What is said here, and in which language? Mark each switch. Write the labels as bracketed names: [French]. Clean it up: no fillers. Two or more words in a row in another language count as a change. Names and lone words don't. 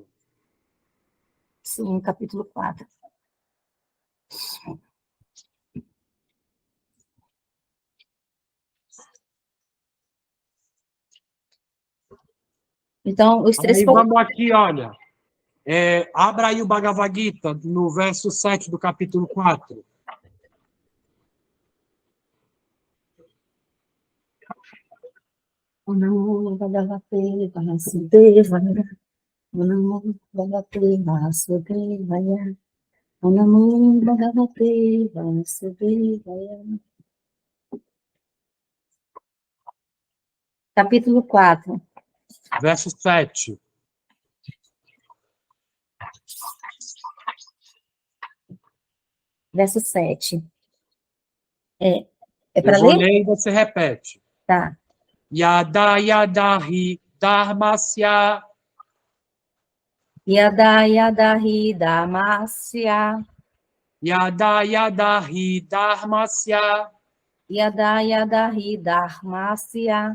[Portuguese] Sim, capítulo 4. Então, os três Aí poderes. vamos aqui, olha. Abra aí o Bhagavad Gita, no verso 7 do capítulo 4. [Sanskrit] नमो भगवते वासुदेवाय. नमो भगवते वासुदेवाय. नमो भगवते वासुदेवाय. [Portuguese] Capítulo 4, Verso 7. verso 7. É, é Eu para vou ler? ler e você repete. Tá. [Sanskrit] यदा यदाहि धर्मस्य यदा यदा हि दमस्य. यदा यदाहि धर्मस्य यदा यदा हि धर्मस्य.